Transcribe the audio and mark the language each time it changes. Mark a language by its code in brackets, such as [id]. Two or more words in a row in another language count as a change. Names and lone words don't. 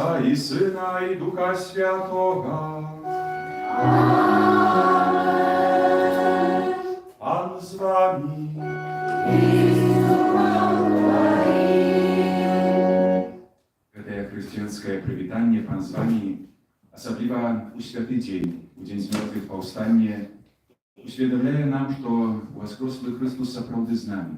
[pl] i Syna, i Ducha Świętego. Pan z wami. [be] Гэтае хрысціянскае прывітанне Пан з вамі, асабліва ў святы дзень, у дзень змёртвых паўстання, усведамляе нам, што воскреслы Христос сапраўды з намі.